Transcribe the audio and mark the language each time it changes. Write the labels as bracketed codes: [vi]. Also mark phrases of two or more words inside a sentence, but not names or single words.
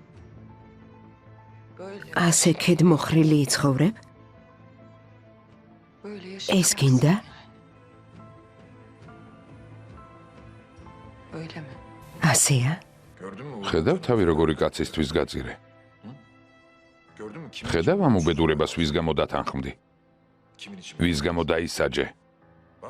[tr] böyle [ka] ასე ქედმოხრილი იცხოვრებ? [tr] böyle [ka] ეს გინდა? [tr] Öyle mi? [ka] ასეა? [tr] Gördün mü? [ka] ხედავ თავი როგორი კაცისთვის გაძირე. [tr] Gördün mü? [ka] ხედავ ამ უბედურებას ვის გამო დათანხმდი, [tr] Kimin için? [ka] ვის გამო დაისაჯე. [tr] Bak.